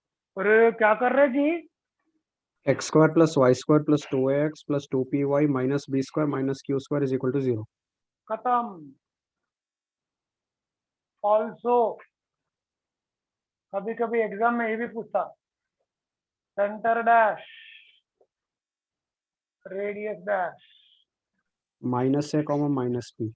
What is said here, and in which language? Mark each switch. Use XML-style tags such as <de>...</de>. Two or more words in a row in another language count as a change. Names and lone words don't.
<hi>अरे क्या कर रहे जी?</hi> <en>x square plus y square plus 2ax plus 2py minus b square minus q square is equal to 0.</en> <hi>खत्म। ऑल्सो कभी कभी एग्जाम में ये भी पूछता,</hi> <en>center dash radius dash. Minus a comma minus b.</en>